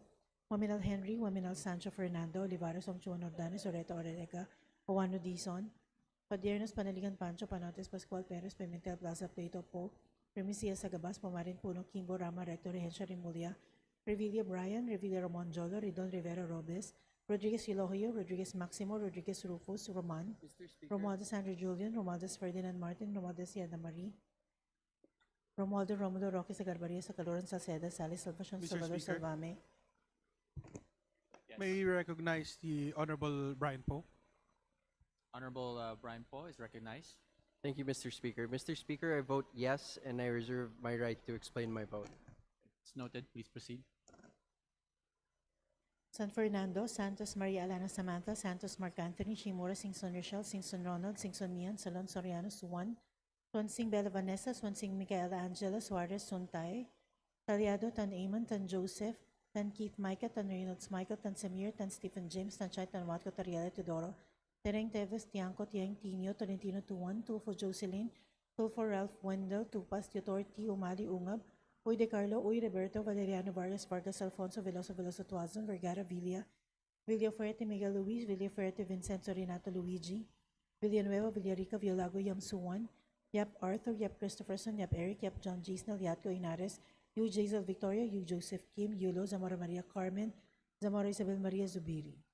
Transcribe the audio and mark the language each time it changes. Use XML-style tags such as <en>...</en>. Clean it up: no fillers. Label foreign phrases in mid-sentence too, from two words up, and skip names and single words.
<en>Waminal Henry, Waminal Sancho Fernando, Olivares, Omchuan Ordanes, Oreta, Oreca, Owano Dizon, Padiernos, Panaligan, Pancho, Panotes, Pascual Perez, Pimentel, Plaza, Plato, Po, Primicia, Sagabas, Pamarin, Puno, Kimbo, Rama, Recto, Regencia, Remulia, Revilla Brian, Revilla Ramon Jolo, Ridon Rivera Robles, Rodriguez Elorio, Rodriguez Maximo, Rodriguez Rufus, Roman, Romualdez Andrew Julian, Romualdez Ferdinand Martin, Romualdez Yanda Marie, Romualdo Romulo Roque Sagarbaria, Sacaloran Salceda, Sally Salvacion, Mr. Salvador Speaker. Salvame. May I recognize the Honorable Brian Poe? Honorable Brian Poe is recognized. Thank you, Mr. Speaker. Mr. Speaker, I vote yes, and I reserve my right to explain my vote. It's noted. Please proceed. San Fernando, Santos Maria Alana Samantha, Santos Mark Anthony, Shimura, Singson Rochelle, Singson Ronald, Singson Mian, Salon Soriano, Suwan, Swansing Bella Vanessa, Swansing Micaela Angela, Suarez Suntay, Talyado, Tan Amon, Tan Joseph, Tan Keith Micah, Tan Reynolds Michael, Tan Samir, Tan Stephen James, Tan Chay, Tan Watco, Tariela Teodoro, Tereng Teves, Tiangco, Tiang Tino, Tolentino Tuan, Tulfo Jocelyn, Tulfo Ralph Wendell, Tupas, Tutor T. Umali Ungab, Uy De Carlo, Uy Roberto, Valeriano Vargas, Vargas Alfonso, Veloso Veloso Tuazon, Vergara Villa, Villafuerte Miguel Luis, Villafuerte Vincenzo Renato Luigi, Villanueva, Villarica, Violago, Yam Suwan, Yap Arthur, Yap Christopherson, Yap Eric, Yap John Gisnel, Yatco Inares, Yu Jazel Victoria, Yu Joseph Kim, Yulo, Zamora Maria Carmen, Zamora Isabel Maria Zubiri.</en>